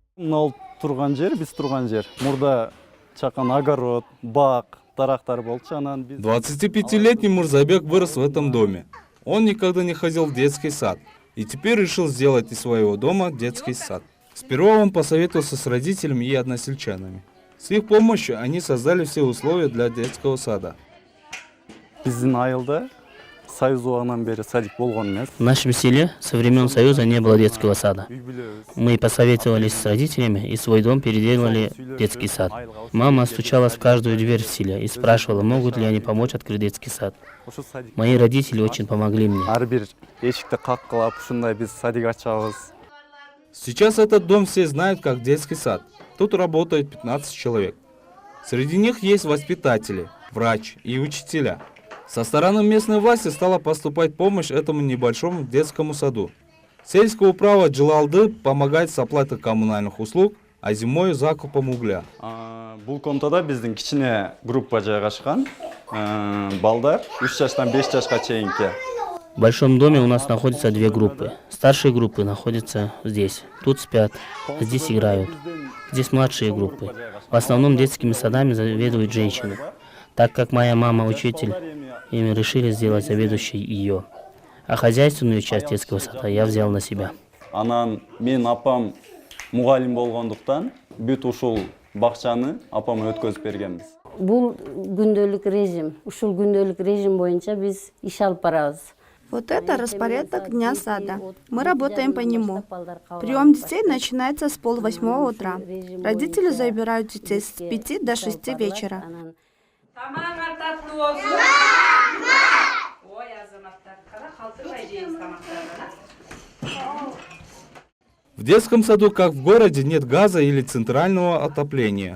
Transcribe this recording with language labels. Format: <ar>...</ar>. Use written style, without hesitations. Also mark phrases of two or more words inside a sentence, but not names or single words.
<ky>ал биз турган жер. Мурда чакан огород, бак, дарактар болчу, анан биз</ky> <ru>25-летний Мурзабек вырос в этом доме. Он никогда не ходил в детский сад и теперь решил сделать из своего дома детский сад. Сперва он посоветовался с родителями и односельчанами. С их помощью они создали все условия для детского сада.</ru> <ky>биздин айылда союз убагынан бери садик болгон эмес.</ky> <ru>В нашем селе со времен Союза не было детского сада. Мы посоветовались с родителями и свой дом переделали в детский сад. Мама стучалась в каждую дверь в селе и спрашивала, могут ли они помочь открыть детский сад. Мои родители очень помогли мне.</ru> <ky>Ар бир эшикти каккылап ушундай биз садик ачабыз.</ky> <ru>Сейчас этот дом все знают как детский сад. Тут работает 15 человек. Среди них есть воспитатели, врач и учителя. Со стороны местной власти стала поступать помощь этому небольшому детскому саду. Сельское управа Джилалды помогает с оплатой коммунальных услуг, а зимой закупом угля.</ru> <ky>Бул комнатада биздин кичине группа жайгашкан. Балдар 3 жаштан 5 жашка чейинки.</ky> <ru>В большом доме у нас находятся две группы. Старшие группы находятся здесь. Тут спят, а здесь играют. Здесь младшие группы. В основном детскими садами заведуют женщины. Так как моя мама учитель, и мы решили сделать заведующей ее. А хозяйственную часть детского сада я взял на себя.</ru> <ky>Анан мен апам мугалим болгондуктан бүт ушул бакчаны апама өткөзүп бергенбиз. Бул күндөлүк режим. Ушул күндөлүк режим боюнча биз иш алып барабыз.</ky> <ru>Вот это распорядок дня сада. Мы работаем по нему. Прием детей начинается с 7:30 утра. Родители забирают детей с 5 до 6 вечера. В детском саду, как в городе, нет газа или центрального отопления.</ru>